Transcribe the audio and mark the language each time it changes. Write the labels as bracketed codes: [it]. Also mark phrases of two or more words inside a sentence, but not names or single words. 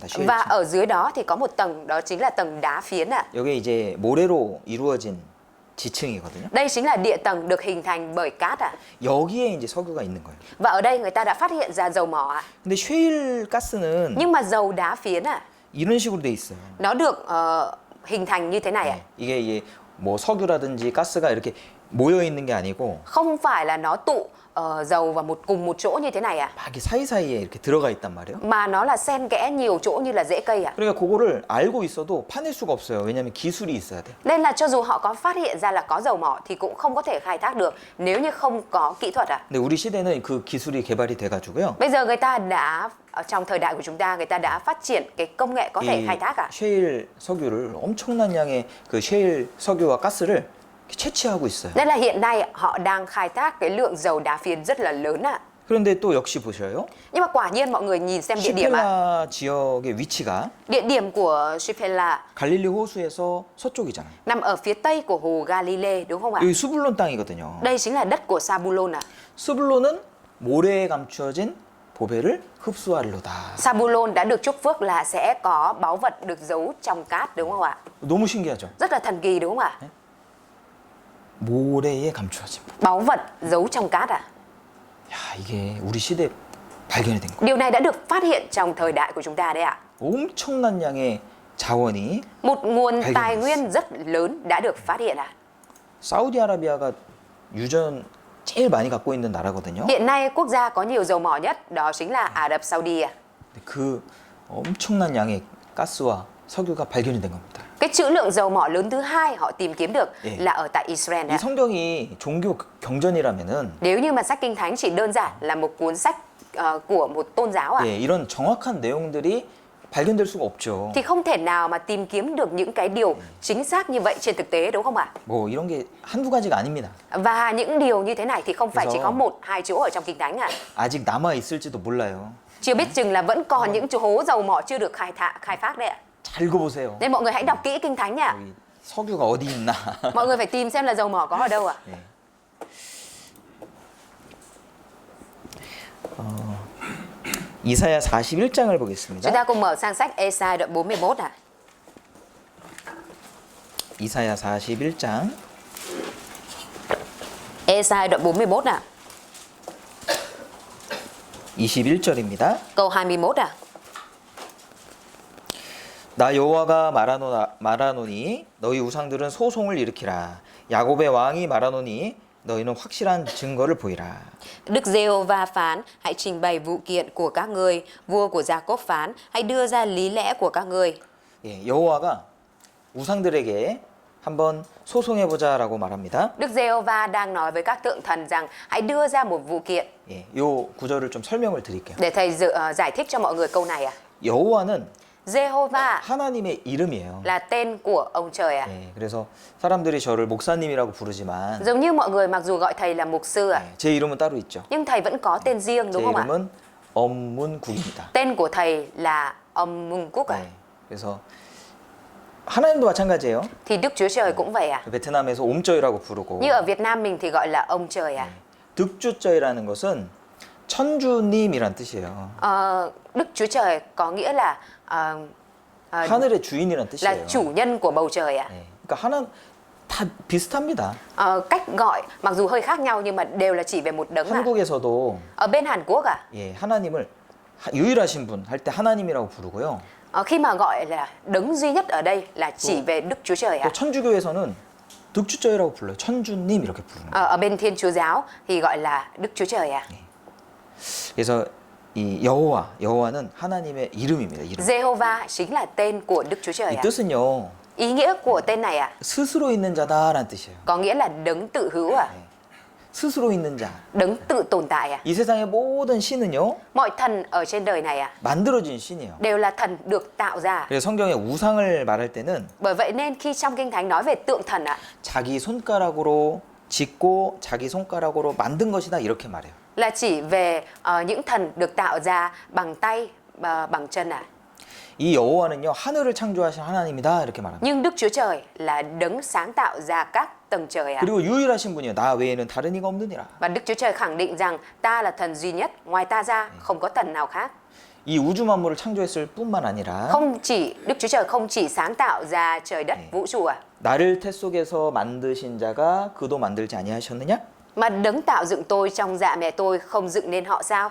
[ko] 셰일층. [vi] Và ở dưới đó thì có một tầng đó chính là tầng đá phiến [ko] 여기 이제 모래로 이루어진 지층이거든요. [vi] Đây chính là địa tầng được hình thành bởi cát [ko] 여기에 이제 석유가 있는 거예요. [vi] Và ở đây người ta đã phát hiện ra dầu mỏ [ko] 근데 셰일 가스는 [vi] Nhưng mà dầu đá phiến [ko] 이런 식으로 돼 있어요. [vi] nó được hình thành như thế này [ko] 이게 뭐 석유라든지 가스가 이렇게 모여 있는 게 아니고 [vi] Không phải là nó tụ dầu vào cùng một chỗ như thế này [ko] 막 이렇게 사이사이에 이렇게 들어가 있단 말이에요. [vi] Mà nó là xen kẽ nhiều chỗ như là rễ cây [ko] 그러니까 그거를 알고 있어도 파낼 수가 없어요. 왜냐하면 기술이 있어야 돼. [vi] Nên là cho dù họ có phát hiện ra là có dầu mỏ thì cũng không có thể khai thác được nếu như không có kỹ thuật [ko] 근데 우리 시대는 그 기술이 개발이 돼가지고요. [vi] Bây giờ người ta đã trong thời đại của chúng ta người ta đã phát triển cái công nghệ có thể khai thác [ko] 셰일 석유를 엄청난 양의 그 셰일 석유와 가스를 채취하고 있어요. [vi] Nên là hiện nay họ đang khai thác cái lượng dầu đá phiến rất là lớn [ko] 그런데 또 역시 보셔요. [vi] Nhưng mà quả nhiên mọi người nhìn xem địa điểm [ko] 시펠라 지역의 위치가 [vi] Địa điểm của Shephala [ko] 갈릴리 호수에서 서쪽이잖아요. [vi] nằm ở phía tây của hồ Galilee đúng không ạ? [ko] 여기 수불론 땅이거든요. [vi] Đây chính là đất của Zabulon [ko] 수불론은 모래에 감추어진 보배를 흡수하리로다. [vi] Zabulon đã được chúc phước là sẽ có báu vật được giấu trong cát đúng không ạ? [ko] 너무 신기하죠? [vi] Rất là thần kỳ đúng không ạ? [ko] 모래에 감추어진 보배. [vi] Báu vật giấu trong cát [ko] 야, 이게 우리 시대에 발견이 된 거예요. [vi] Điều này đã được phát hiện trong thời đại của chúng ta đấy ạ. [ko] 엄청난 양의 자원이 [vi] Một nguồn [ko] 발견됐어요. [vi] tài nguyên rất lớn đã được phát hiện [ko] 사우디아라비아가 유전 제일 많이 갖고 있는 나라거든요. [vi] Hiện nay quốc gia có nhiều dầu mỏ nhất đó chính là Ả Rập Saudi [ko] 근데 그 엄청난 양의 가스와 석유가 발견이 된 겁니다. [vi] Cái trữ lượng dầu mỏ lớn thứ hai họ tìm kiếm được [ko] 예. [vi] là ở tại Israel [ko] 이 성경이 종교 경전이라면은 [vi] Nếu như mà sách Kinh Thánh chỉ đơn giản là một cuốn sách của một tôn giáo [ko] 예, 이런 정확한 내용들이 발견될 수가 없죠. [vi] thì không thể nào mà tìm kiếm được những cái điều chính xác như vậy trên thực tế đúng không ạ? [ko] 뭐 이런 게 한두 가지가 아닙니다. [vi] Và những điều như thế này thì không phải chỉ [ko] 그래서- [vi] có một, hai chỗ ở trong Kinh Thánh [ko] 아직 남아 있을지도 몰라요. [vi] Chưa biết chừng là vẫn còn những chỗ hố dầu mỏ chưa được khai phát đấy ạ. [ko] 잘 읽어보세요. [vi] Nên mọi người hãy đọc kỹ kinh thánh nha. [ko] 여기 석유가 어디 있나. [vi] Mọi người phải tìm xem là dầu mỏ có ở đâu ạ. [ko] 예. 이사야 41장을 [vi] Chúng [ko] 보겠습니다. [vi] ta cùng mở sang sách Ê-sai đoạn 41 ạ. [ko] 이사야 41장 [vi] Ê-sai đoạn 41 ạ. [ko] 21절입니다. [vi] Câu 21 ạ. [ko] 나 여호와가 말하노니 너희 우상들은 소송을 일으키라. 야곱의 왕이 말하노니 너희는 확실한 증거를 보이라. [vi] Đức Giê-hô-va phán, hãy trình bày vụ kiện của các ngươi. Vua của Gia-cốp phán, hãy đưa ra lý lẽ của các ngươi. [ko] 예, 여호와가 우상들에게 한번 소송해 보자라고 말합니다. [vi] Đức Giê-hô-va đang nói với các tượng thần rằng hãy đưa ra một vụ kiện. [ko] 예, 요 구절을 좀 설명을 드릴게요. [vi] Để thầy giải thích cho mọi người câu này ạ. [ko] 여호와는 [vi] Giê-hô-va [ko] 하나님의 이름이에요. [vi] là tên của ông trời ạ. [ko] 예, 그래서 사람들이 저를 목사님이라고 부르지만 [vi] Giống như mọi người mặc dù gọi thầy là mục sư ạ, [ko] 예, 제 이름은 따로 있죠. [vi] nhưng thầy vẫn có tên riêng [ko] 제 [vi] đúng không ạ? [ko] 이름은 엄문국입니다. [vi] Tên của thầy là ông Mung Cúc ạ. [ko] 예, 그래서 하나님도 마찬가지예요. [vi] Thì Đức Chúa Trời cũng vậy ạ. [ko] 베트남에서 옴쩌이라고 부르고 [vi] Như ở Việt Nam mình thì gọi là ông trời ạ. [ko] 득주쩌이라는 것은 천주님이란 뜻이에요. [vi] Đức Chúa Trời có nghĩa là [ko] 하늘의 주인이란 [vi] là [ko] 뜻이에요. [vi] chủ nhân của bầu trời ạ. [ko] 예, 그러니까 하나 다 비슷합니다. [vi] Cách gọi mặc dù hơi khác nhau nhưng mà đều là chỉ về một đấng ạ. [ko] 한국에서도 [vi] Ở bên Hàn Quốc ạ, [ko] 예, 하나님을 유일하신 분 할 때 하나님이라고 부르고요. [vi] khi mà gọi là đấng duy nhất ở đây là chỉ về Đức Chúa Trời ạ. [ko] 또 천주교에서는 득주쩌이라고 불러요. 천주님 이렇게 부르는 거예요. [vi] Ở bên Thiên Chúa giáo thì gọi là Đức Chúa Trời ạ. [ko] 그래서 이 여호와는 하나님의 이름입니다. 이름. [vi] Jehovah chính là tên của Đức Chúa Trời [ko] 이 [vi] ạ. [ko] 뜻은요. [vi] Ý nghĩa của tên này ạ, [ko] 스스로 있는 자다라는 뜻이에요. [vi] có nghĩa là đấng tự hữu ạ, [ko] 스스로 있는 자. [vi] đấng tự tồn tại ạ. [ko] 이 세상의 모든 신은요. [vi] Mọi thần ở trên đời này ạ [ko] 만들어진 신이에요. [vi] đều là thần được tạo ra. [ko] 그래서 성경에 우상을 말할 때는 [vi] Bởi vậy nên khi trong Kinh Thánh nói về tượng thần ạ, [ko] 자기 손가락으로 짓고 자기 손가락으로 만든 것이다 이렇게 말해요. [vi] là chỉ về những thần được tạo ra bằng tay, bằng chân ạ. [ko] 이 여호와는요 하늘을 창조하신 하나님이다 이렇게 말합니다. [vi] Nhưng Đức Chúa Trời là đấng sáng tạo ra các tầng trời ạ. [ko] 그리고 유일하신 분이요 나 외에는 다른 이가 없느니라. [vi] Và Đức Chúa Trời khẳng định rằng ta là thần duy nhất, ngoài ta ra không có thần nào khác. [ko] 이 우주 만물을 창조했을 뿐만 아니라 [vi] Đức Chúa Trời không chỉ sáng tạo ra trời đất vũ trụ ạ, [ko] 나를 태 속에서 만드신 자가 그도 만들지 아니하셨느냐? [vi] mà đấng tạo dựng tôi trong dạ mẹ tôi không dựng nên họ sao?